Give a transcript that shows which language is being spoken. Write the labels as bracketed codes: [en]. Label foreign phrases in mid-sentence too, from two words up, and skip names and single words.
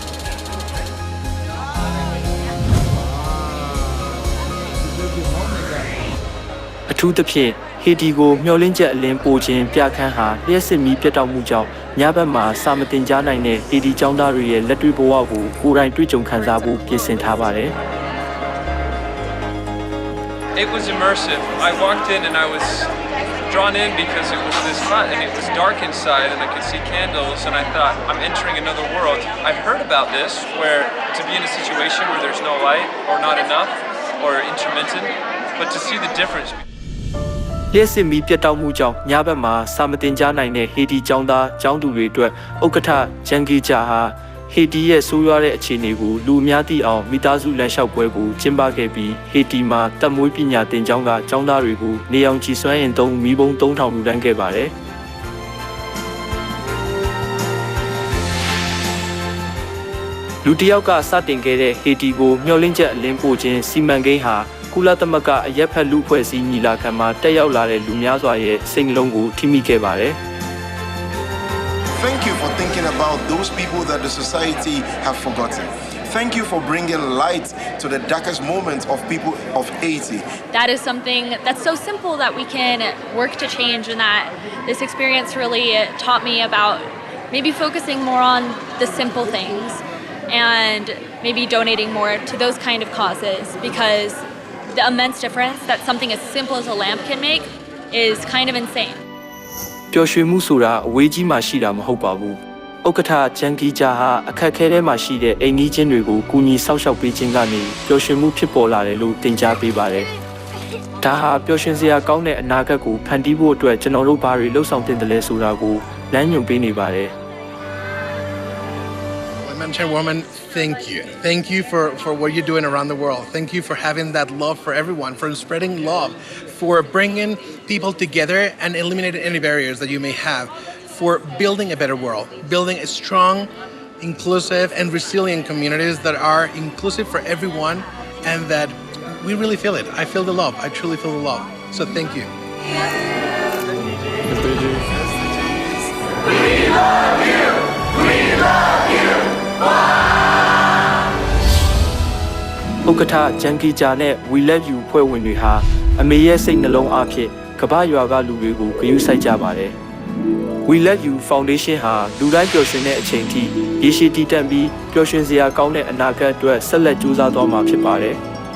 [my] အထူးသဖြင့်ဟေတီကိုမျှော်လင့်ချက်အလင်းပိုခြင်းပြခန်းဟာလျှက်စစ်မီးပြတ်တောက်မှုကြောင့်ညဘက်မှာစာမတင်ကြားနိုင်တဲ့ဟေတီကျောင်းသားတွေရဲ့လက်တွေ့ဘဝကိုကိုယ်တိုင်တွေ့ကြုံခံစားဖို့ပြင်ဆင်ထားပါတယ်။ [en] It was immersive. I walked in and I was drawn in because it was this fun and it was dark inside and I could see candles and I thought I'm entering another world. I've heard about this where to be in a situation where there's no light or not enough or intermittent, but to see the difference. [my] လျှက်စစ်မီးပြတ်တောက်မှုကြောင့်ညဘက်မှာစာမတင်ကြားနိုင်တဲ့ဟေတီကျောင်းသားကျောင်းသူတွေအတွက်ဥက္ကဋ္ဌဂျန်ဂီဂျာဟာဟေတီရဲ့ဆိုးရွားတဲ့အခြေအနေကိုလူအများသိအောင်မိသားစုလမ်းလျှောက်ပွဲကိုကျင်းပခဲ့ပြီးဟေတီမှာတပ်မွေးပညာသင်ကျောင်းကကျောင်းသားတွေကိုနေအောင်ကြည်စွမ်းရင်သုံးမီးပုံ3000လူတန်းခဲ့ပါတယ် လူတယောက်ကစတင်ခဲ့တဲ့ဟေတီကိုမျှော်လင့်ချက်အလင်းပို့ခြင်းစီမံကိန်းဟာကုလသမဂ္ဂအရက်ဖက်လူဖွဲ့စည်းညီလာခံမှာတက်ရောက်လာတဲ့လူများစွာရဲ့စိတ်နှလုံးကိုထိမိခဲ့ပါတယ်။ [en] Thank you for thinking about those people that the society have forgotten. Thank you for bringing light to the darkest moments of people of Haiti. That is something that's so simple that we can work to change, and that this experience really taught me about maybe focusing more on the simple things and maybe donating more to those kind of causes, because the immense difference that something as simple as a lamp can make is kind of insane. [my] ပျော်ရွှင်မှုဆိုတာအဝေးကြီးမှရှိတာမဟုတ်ပါဘူး။ဥက္ကဋ္ဌဂျန်ဂီဂျာဟာအခက်အခဲထဲမှာရှိတဲ့အိမ်နီးချင်းတွေကိုကူညီဆောက်ရှောက်ပေးခြင်းကနေပျော်ရွှင်မှုဖြစ်ပေါ်လာတယ်လို့သင်ကြားပေးပါတယ်။ဒါဟာပျော်ရွှင်စရာကောင်းတဲ့အနာဂတ်ကိုဖန်တီးဖို့အတွက်ကျွန်တော်တို့ဘာတွေလှုပ်ဆောင်တင်တယ်လဲဆိုတာကိုလမ်းညွှန်ပေးနေပါတယ်။ [en] Chairwoman, thank you. Thank you for what you're doing around the world. Thank you for having that love for everyone, for spreading love, for bringing people together and eliminating any barriers that you may have, for building a better world, building a strong, inclusive, and resilient communities that are inclusive for everyone and that we really feel it. I feel the love. I truly feel the love. So thank you. We love you. We love you. [my] ဥက္ကဋ္ဌဂျန်ဂီဂျာနဲ့ We Love You ဖွဲ့ဝင်တွေဟာအမေရဲ့စိတ်နှလုံးအဖြစ်ကမ္ဘာရွာကလူတွေကိုဂရုစိုက်ကြပါတယ်။ We Love You Foundation ဟာလူတိုင်းပျော်ရွှင်တဲ့အချိန်ထိရေရှည်တည်တံ့ပြီးပျော်ရွှင်စရာကောင်းတဲ့အနာဂတ်အတွက်ဆက်လက်ကြိုးစားသွားမှာဖြစ်ပါတယ်။